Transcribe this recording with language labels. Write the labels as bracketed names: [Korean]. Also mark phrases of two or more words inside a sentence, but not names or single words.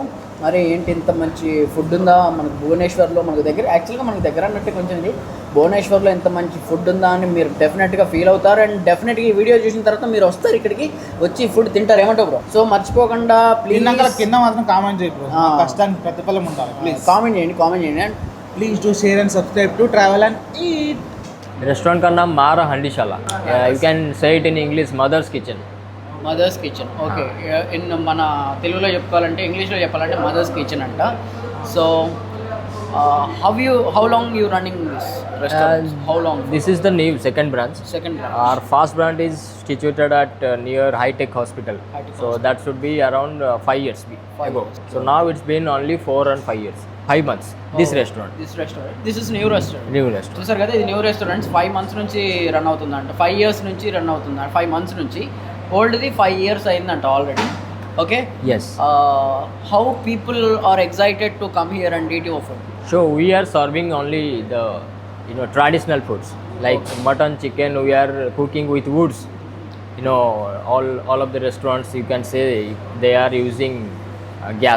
[Telugu] మరి ఏంటి ఇంత మంచి ఫుడ్ ఉందా మనకు భువనేశ్వర్లో, మనకు దగ్గర యాక్చువల్గా మనకు దగ్గర అన్నట్టు కొంచెం ఇది భువనేశ్వర్లో ఎంత మంచి ఫుడ్ ఉందా అని మీరు డెఫినెట్గా ఫీల్ అవుతారు. అండ్ డెఫినెట్గా ఈ వీడియో చూసిన తర్వాత మీరు వస్తారు ఇక్కడికి, వచ్చి ఫుడ్ తింటారు. ఏమంటావు బ్రో? సో మర్చిపోకుండా ప్లీజ్ కింద మాత్రం కామెంట్ చేయండి, కష్టానికి ప్రతిఫలం ఉండాలి. ప్లీజ్ కామెంట్ చేయండి అండ్ [English] Please do share and subscribe to Travel and Eat. [Hindi] रेस्टोरेंट का नाम मारा [English] हंडीशाला, you can say it in English मदर्स किचन. [Telugu] మదర్స్ కిచెన్ ఓకే. ఇన్ మన తెలుగులో చెప్పుకోవాలంటే, ఇంగ్లీష్లో చెప్పాలంటే మదర్స్ కిచెన్ అంట. [English] సో how long you running this restaurant? How long? This is the new second branch. Our first branch is situated at near High Tech Hospital. So that should be around 5 years ago. So now it's been only 4 and 5 years. 5 months. This restaurant. This is new restaurant. [Telugu] చూసారు కదా, ఇది [English] new restaurant. [Telugu] 5 months నుంచి రన్ అవుతుందంట, 5 years నుంచి రన్ అవుతుందంట. 5 months నుంచి, ఓల్డ్ది 5 years అయిందంట ఆల్రెడీ. [English] Okay. Yes. How people are excited to come here and eat your food? So we are serving only the traditional foods like mutton, chicken. We are cooking with woods. All of the restaurants you can say they are using gas.